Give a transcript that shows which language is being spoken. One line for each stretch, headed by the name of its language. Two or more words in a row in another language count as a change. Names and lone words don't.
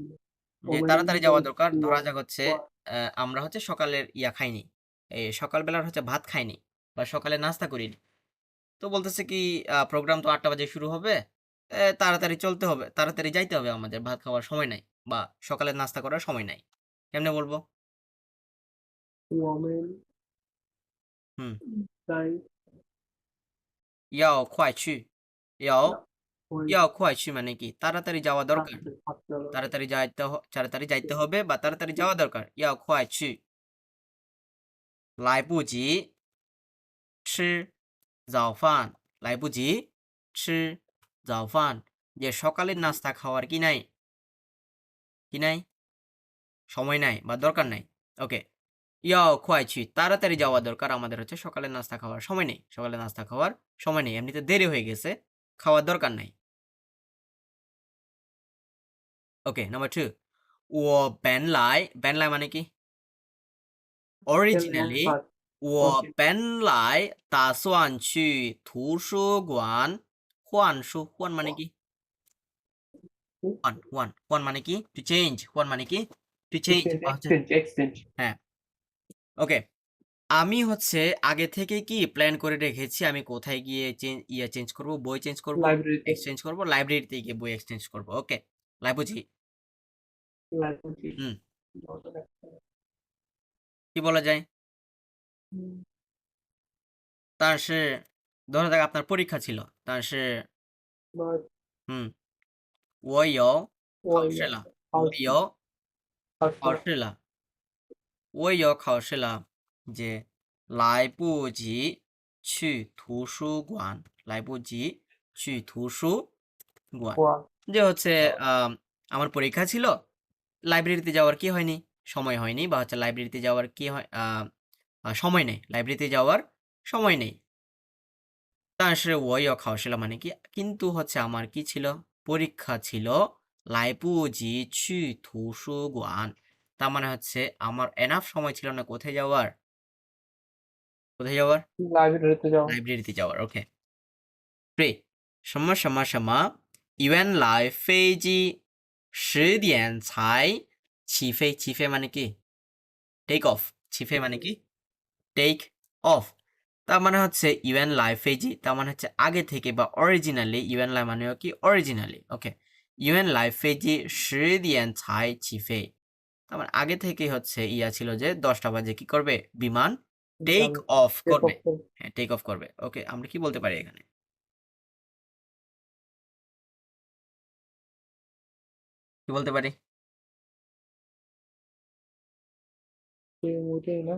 Bangla: যে তাড়াতাড়ি যাওয়া দরকার ধরা যাক হচ্ছে আমরা হচ্ছে সকালের ইয়া খাইনি এই সকালবেলার হচ্ছে ভাত খাইনি বা সকালে নাস্তা করিনি তো বলতেছে কি প্রোগ্রাম তো 8টা বাজে শুরু হবে তাড়াতাড়ি চলতে হবে তাড়াতাড়ি যাইতে হবে আমাদের ভাত খাওয়ার সময় নাই বা সকালে নাস্তা করার সময় নাই কেমনে বলবো
Chinese: 我们 হুম 在要快去要会要快去
Bangla: মানে কি তাড়াতাড়ি যাওয়া দরকার তাড়াতাড়ি তাড়াতাড়ি যাইতে হবে বা তাড়াতাড়ি যাওয়া দরকার
Chinese: 要快去来不及吃早饭来不及吃早饭
Bangla: যে সকালের নাস্তা খাওয়ার কি নাই কি নাই সময় নাই বা দরকার নাই ওকে
Chinese: 要快去
Bangla: তাড়াতাড়ি যাওয়া দরকার আমাদের হচ্ছে সকালের নাস্তা খাওয়ার সময় নেই সকালের নাস্তা খাওয়ার সময় নেই এমনিতে দেরি হয়ে গেছে খাওয়ার দরকার নাই ওকে নাম্বার 2
Chinese: 我本来
Bangla: মানে কি originally
Chinese: 我本来打算去图书馆换书换
Bangla: মানে কি换মানে কি
English: to change
Bangla: 换 মানে কি
English: to change
Bangla: বা হচ্ছে এক্সচেঞ্জ হ্যাঁ ওকে আমি হচ্ছে আগে থেকে কি প্ল্যান করে রেখেছি আমি কোথায় গিয়ে চেঞ্জ করব বই চেঞ্জ করব লাইব্রেরিতে এক্সচেঞ্জ করব লাইব্রেরিতে গিয়ে বই এক্সচেঞ্জ করব ওকে লাইব্রেরি লাইব্রেরি হুম কি বলা যায় 但是 ধরা যাক আপনার পরীক্ষা ছিল 但是 হুম
Chinese: 我有考试了我有考试了我有考试了যে 来不及去图书馆来不及去图
Bangla: 书馆 যে হচ্ছে আমার পরীক্ষা ছিল লাইব্রেরিতে যাওয়ার কি হয়নি সময় হয়নি বা হচ্ছে লাইব্রেরিতে যাওয়ার কি হয় সময় নেই লাইব্রেরিতে যাওয়ার সময় নেই
Chinese: 但是我有考试了
Bangla: মানে কি কিন্তু হচ্ছে আমার কি ছিল পরীক্ষা ছিল
Chinese: 来不及去图书馆
Bangla: তার মানে হচ্ছে আমার এনাফ সময় ছিল না কোথায় যাওয়ার লাইব্রেরিতে যাওয়া লাইব্রেরিতে যাওয়ার ওকে
Chinese: 对什么什么什么原来飞机10点才起飞
Bangla: মানে কি টেক অফ 起飞 মানে কি
English: take off
Bangla: তার মানে হচ্ছে
Chinese: 原来飞机
Bangla: তার মানে হচ্ছে আগে থেকে বা অরিজিনালি
Chinese: 原来
Bangla: মানে কি অরিজিনালি ওকে
Chinese: 原来飞机10点才起飞
Bangla: তার মানে আগে থেকে হচ্ছে ইয়া ছিল যে 10টা বাজে কি করবে বিমান
English: take off
Bangla: করবে হ্যাঁ
English: take off
Bangla: করবে ওকে আমরা কি বলতে পারি এখানে কি বলতে পারি ওইটাই না